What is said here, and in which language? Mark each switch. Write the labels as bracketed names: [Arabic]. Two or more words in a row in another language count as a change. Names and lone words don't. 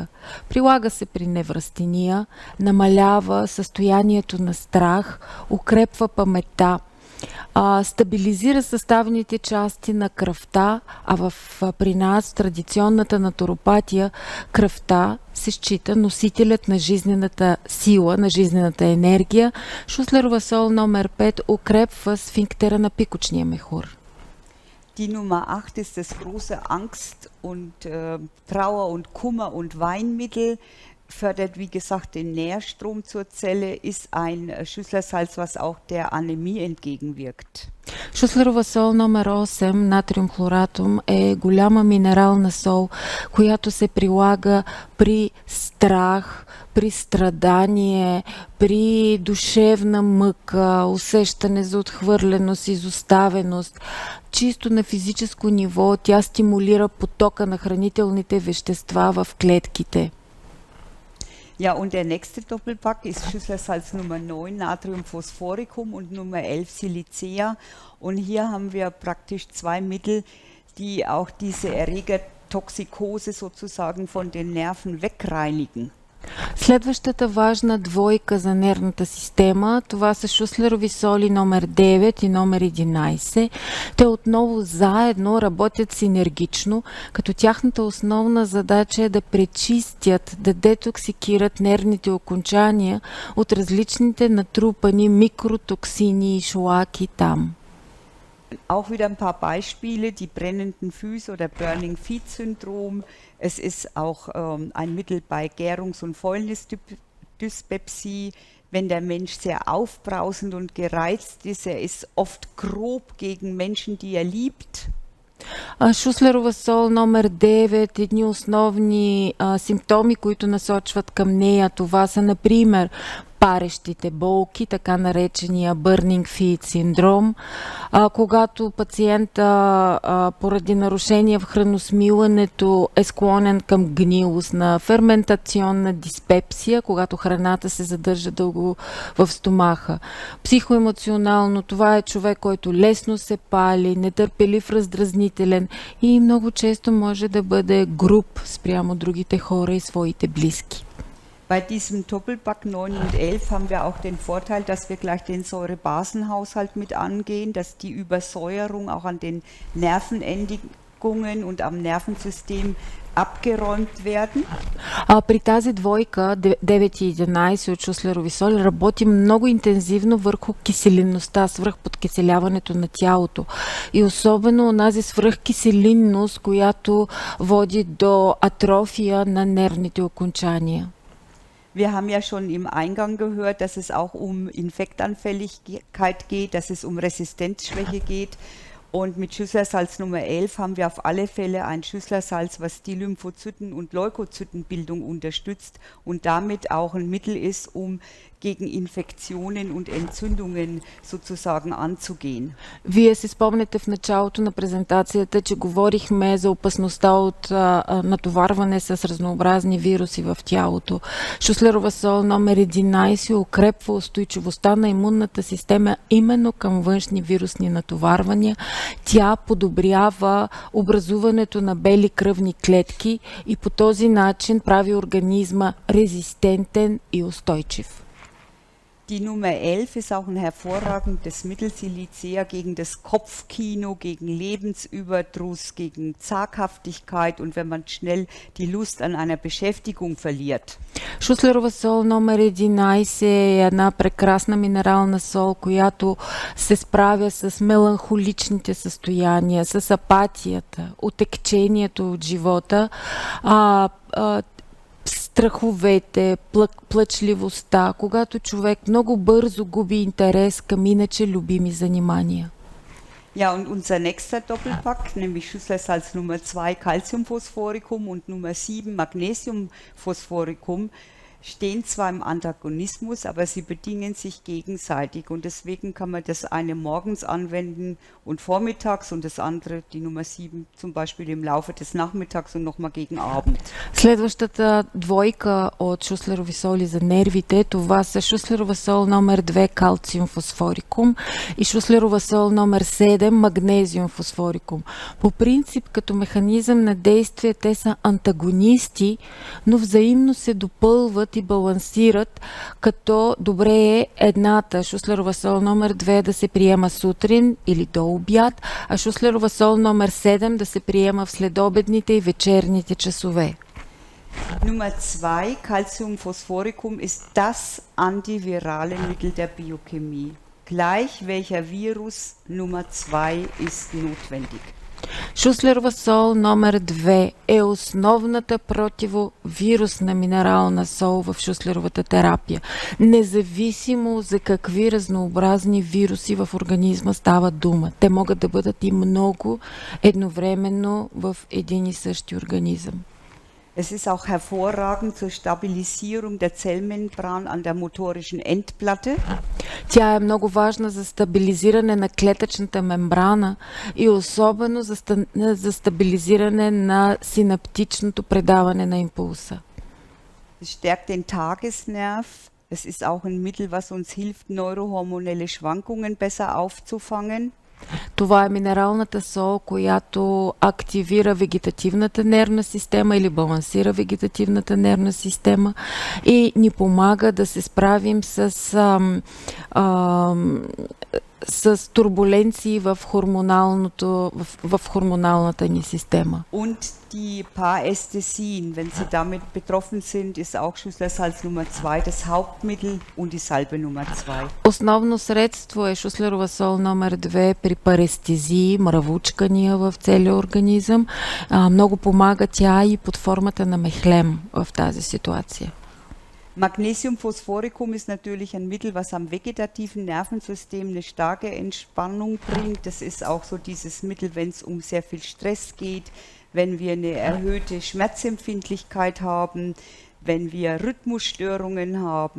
[Bulgarian] Прилага се при неврастения, намалява състоянието на страх, укрепва паметта, стабилизира съставните части на кръвта, а при нас традиционната натуропатия кръвта се счита носителят на жизнената сила, на жизнената енергия. Шуслерова сол номер 5 укрепва сфинктера на пикочния мехур. [German] Die Nummer 8 ist das große Angst- und Trauer- und Kummer- und Weinmittel. Fördert, wie gesagt, den Nährstrom zur Zelle, ist ein Schüsslersalz, was auch der Anämie entgegenwirkt. [Bulgarian] Шуслерова сол номер 8, натриум хлоратум, е голяма минерална сол, която се прилага при страх, при страдание, при душевна мъка, усещане за отхвърленост, изоставеност. Чисто на физическо ниво тя стимулира потока на хранителните вещества в клетките. [German] Ja, und der nächste Doppelpack ist Schüsslersalz Nummer 9, Natriumphosphoricum und Nummer 11, Silicea. Und hier haben wir praktisch 2 Mittel, die auch diese Erregertoxikose sozusagen von den Nerven wegreinigen. [Bulgarian] Следващата важна двойка за нервната система, това са шуслерови соли номер 9 и номер 11. Те отново заедно работят синергично, като тяхната основна задача е да пречистят, да детоксикират нервните окончания от различните натрупани микротоксини и шлаки там. [German] Auch wieder ein paar Beispiele, die brennenden Füße oder [English] Burning Feet [German] Syndrom. Es ist auch ein Mittel bei Gärungs- und Dyspepsie, wenn der Mensch sehr aufbrausend und gereizt ist. Er ist oft grob gegen Menschen, die er liebt. [Bulgarian] Шуслерова сол номер 9, едни основни симптоми, които насочват към нея. Това са, например, парещите болки, така наречения [English] burning feet [Bulgarian] синдром, когато пациента поради нарушение в храносмилането е склонен към гнилост, на ферментационна диспепсия, когато храната се задържа дълго в стомаха. Психоемоционално, това е човек, който лесно се пали, нетърпелив, раздразнителен и много често може да бъде груб спрямо другите хора и своите близки. [German] Bei diesem Doppelpack 9 und 11 haben wir auch den Vorteil, dass wir gleich den Säurebasenhaushalt mit angehen, dass die Übersäuerung auch an den Nervenendigungen und am Nervensystem abgeräumt werden. [Bulgarian] При тази двойка, 9 и 11 от Шуслерови соли, работи много интензивно върху киселинността, свръхподкиселяването на тялото. И особено онази свръхкиселинност, която води до атрофия на нервните окончания. [German] Wir haben ja schon im Eingang gehört, dass es auch um Infektanfälligkeit geht, dass es um Resistenzschwäche geht. Und mit Schüsslersalz Nummer 11 haben wir auf alle Fälle ein Schüsslersalz, was die Lymphozyten- und Leukozytenbildung unterstützt und damit auch ein Mittel ist, um gegen Infektionen und Entzündungen sozusagen anzugehen. [Bulgarian] Вие си спомняте в началото на презентацията, че говорихме за опасността от натоварване с разнообразни вируси в тялото. Шуслерова сол номер 11 укрепва устойчивостта на имунната система именно към външни вирусни натоварвания. Тя подобрява образуването на бели кръвни клетки и по този начин прави организма резистентен и устойчив. [German] Die Nummer 11 ist auch ein hervorragendes Mittel. Sie liegt sehr gegen das Kopfkino, gegen Lebensüberdruss, gegen Zaghaftigkeit und wenn man schnell die Lust an einer Beschäftigung verliert. [Bulgarian] Шуслерова сол номер 11 е една прекрасна минерална сол, която се справя с меланхоличните състояния, с апатията, отекчението от живота, страховете, плачливостта, когато човек много бързо губи интерес към иначе любими занимания. [German] Ja, und unser nächster Doppelpack, nämlich Schüsslersalz Nummer 2 Calciumphosphoricum und Nummer 7 Magnesiumphosphoricum, stehen zwar im Antagonismus, aber sie bedingen sich gegenseitig und deswegen kann man das eine morgens anwenden und vormittags und das andere, die Nummer 7, zum Beispiel im Laufe des Nachmittags und nochmal gegen Abend. [Bulgarian] Следващата двойка от Шуслерови соли за нервите, това са Шуслерова сол номер 2 калциум фосфорикум и Шуслерова сол номер 7 магнезиум фосфорикум. По принцип, като механизъм на действие, те са антагонисти, но взаимно се допълват и балансират, като добре е едната Шуслерова сол номер 2 да се приема сутрин или до обяд, а Шуслерова сол номер 7 да се приема в следобедните и вечерните часове. [German] Nummer 2, Calciumphosphoricum, ist das antivirale Mittel der Biochemie. Gleich welcher Virus Nummer 2 ist notwendig. [Bulgarian] Шуслерова сол номер 2 е основната противовирусна минерална сол в шуслеровата терапия. Независимо за какви разнообразни вируси в организма става дума. Те могат да бъдат и много едновременно в един и същи организъм. [German] Es ist auch hervorragend zur Stabilisierung der Zellmembran an der motorischen Endplatte. [Bulgarian] Тя е много важна за стабилизиране на клетъчната мембрана и особено за стабилизиране на синаптичното предаване на импулса. [German] Es stärkt den Tagesnerv. Es ist auch ein Mittel, was uns hilft, neurohormonelle Schwankungen besser aufzufangen. [Bulgarian] Това е минералната сол, която активира вегетативната нервна система или балансира вегетативната нервна система и ни помага да се справим с турбуленции в хормоналната ни система. [German] Und die Parästhesien, wenn Sie damit betroffen sind, ist auch Schüsslersalz Nummer 2 das Hauptmittel und die Salbe Nummer 2. [Bulgarian] Основно средство е Шуслерова сол номер 2 при парестезии, мравучкания в целия организъм. Много помага тя и под формата на мехлем в тази ситуация. [German] Magnesium Phosphoricum ist natürlich ein Mittel, was am vegetativen Nervensystem eine starke Entspannung bringt. Das ist auch so dieses Mittel, wenn es um sehr viel Stress geht, wenn wir eine erhöhte Schmerzempfindlichkeit haben, wenn wir Rhythmusstörungen haben.